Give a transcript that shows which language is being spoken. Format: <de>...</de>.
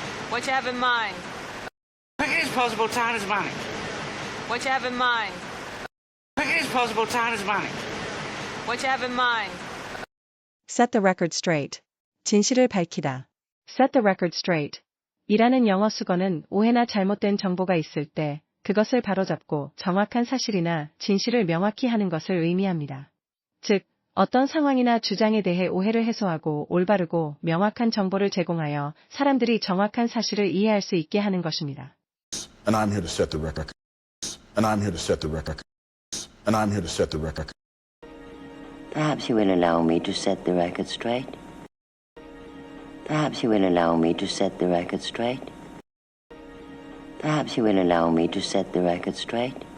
<en>What you have in mind? Quick as possible, time is money. What you have in mind? Quick as possible, time is money. What you have in mind? Set the record straight.</en> <ko>진실을 밝히다.</ko> <en>Set the record straight.</en> <ko>이라는 영어 수거는 오해나 잘못된 정보가 있을 때 그것을 바로잡고 정확한 사실이나 진실을 명확히 하는 것을 의미합니다. 즉, 어떤 상황이나 주장에 대해 오해를 해소하고 올바르고 명확한 정보를 제공하여 사람들이 정확한 사실을 이해할 수 있게 하는 것입니다.</ko> <en>And I'm here to set the record. And I'm here to set the record. And I'm here to set the record. Perhaps you will allow me to set the record straight. Perhaps you will allow me to set the record straight. Perhaps you will allow me to set the record straight.</en>